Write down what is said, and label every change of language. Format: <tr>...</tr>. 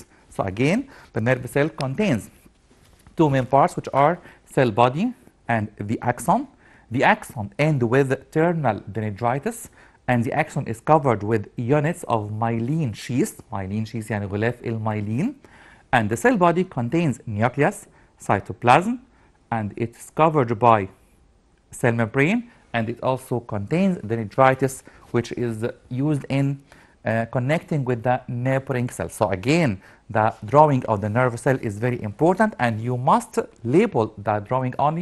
<en>So again, the nerve cell contains two main parts, which are cell body and the axon. The axon ends with terminal dendrites, and the axon is covered with units of myelin sheath.</en> <ar>Myelin sheath يعني غلاف الميلين.</ar> <en>And the cell body contains nucleus, cytoplasm, and it's covered by cell membrane, and it also contains dendrites, which is used in connecting with the neighboring cells. So again, the drawing of the nerve cell is very important, and you must label the drawing only.</en>